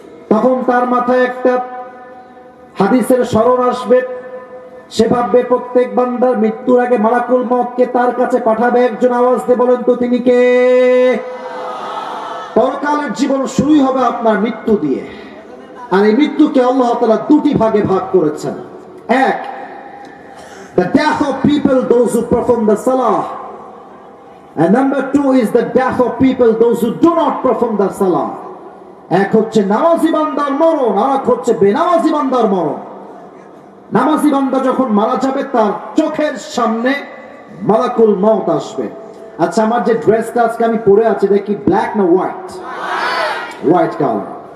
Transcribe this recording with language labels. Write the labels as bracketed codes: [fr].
[bn] তখন তার মাথায় একটা হাদিসের স্মরণ আসবে। সে ভাববে প্রত্যেক বান্দার মৃত্যুর আগে মালাকুল মউতকে তার কাছে পাঠাবে একজন। আওয়াজ দিয়ে বলেন তো তিনি কে? পরকালের জীবন শুরুই হবে আপনার মৃত্যু দিয়ে। আর এই মৃত্যুকে আল্লাহ তাআলা দুটি ভাগে ভাগ করেছেন। [en] এক, the death of people, those who perform the salah, and number two is the death of people, those who do not perform the salah. [bn] এক হচ্ছে নামাজি বান্দার মরণ, আর এক হচ্ছে বেনামাজি বান্দার মরণ। নামাজি বান্দা যখন মারা যাবে, তার চোখের সামনে মালাকুল মউত আসবে। আচ্ছা, আমার যে ড্রেসটা আজকে আমি পরে আছি, দেখি ব্ল্যাক না হোয়াইট? White colour.